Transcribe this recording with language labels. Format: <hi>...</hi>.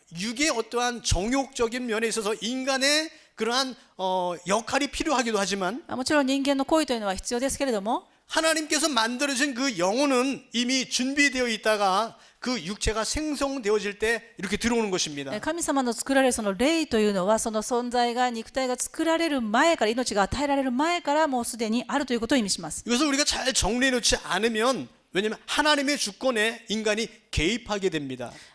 <ko>육의 어떠한 정욕적인 면에 있어서 인간의 그러한 역할이 필요하기도 하지만</ko> <ja>もちろん人間の行為というのは必要ですけれども、</ja> <ko>하나님께서 만들어진 그 영혼은 이미 준비되어 있다가 그 육체가 생성되어질 때 이렇게 들어오는 것입니다.</ko> <ja>神様の作られるその霊というのは、その存在が肉体が作られる前から、命が与えられる前からもうすでにあるということを意味します。</ja> <ko>이것을 우리가 잘 정리해 놓지 않으면 왜냐하면 하나님의 주권에 인간이 개입하게 됩니다.</ko>